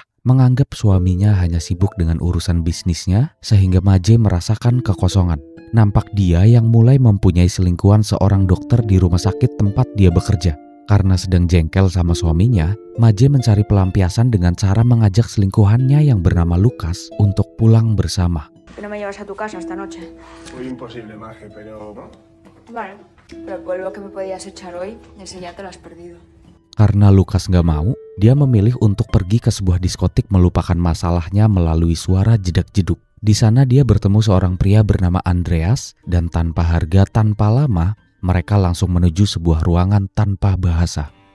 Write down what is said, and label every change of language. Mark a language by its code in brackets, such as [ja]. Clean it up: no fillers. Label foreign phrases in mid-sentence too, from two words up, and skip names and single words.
[id] Menganggap suaminya hanya sibuk dengan urusan bisnisnya, sehingga Maje merasakan kekosongan. Nampak dia yang mulai mempunyai selingkuhan seorang dokter di rumah sakit tempat dia bekerja. Karena sedang jengkel sama suaminya, Maje mencari pelampiasan dengan cara mengajak selingkuhannya yang bernama Lukas untuk pulang bersama. [es] ¿No me llevas a tu casa esta noche? Muy imposible, Maje, pero... Vale, pero el polvo que me podías echar hoy, ese ya te lo has perdido. [id] Karena Lukas gak mau, dia memilih untuk pergi ke sebuah diskotik melupakan masalahnya melalui suara jedak-jeduk. Di sana dia bertemu seorang pria bernama Andreas, dan tanpa harga, tanpa lama, mereka langsung menuju sebuah ruangan tanpa bahasa.